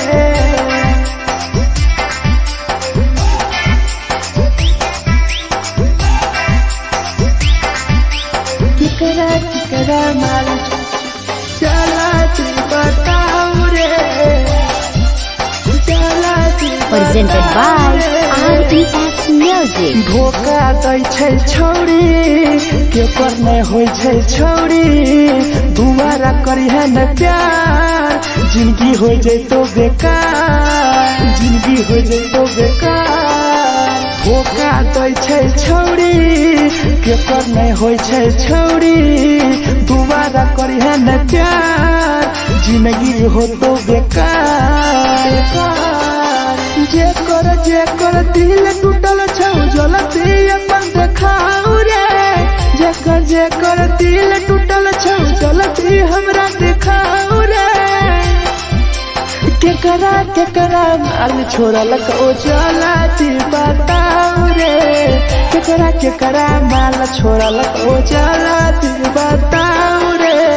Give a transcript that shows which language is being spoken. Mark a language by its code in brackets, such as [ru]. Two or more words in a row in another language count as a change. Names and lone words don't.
[anp] केकरा माल चला दी बताओ रे चला दी [en] Presented by RES Music. [anp] धोखा दै छै छौरी के पर नै होइ छै छौरी दुबारा करी है न प्यार जिंदगी हो जैतो बेकार जिंदगी हो जैतो बेकार धोखा दै छै छौरी के पर नै होइ छै छौरी दुबारा करी है न प्यार जिंदगी हो तो बेकार जेकर दिल टूटल छौ जलती अपन देखाओ रे जेकर दिल टूटल छौ जलती हमरा देखाओ रे केकरा माल छोड़ल कौ जलती बताओ रे केकरा माल छोड़ल कौ जलती बताओ रे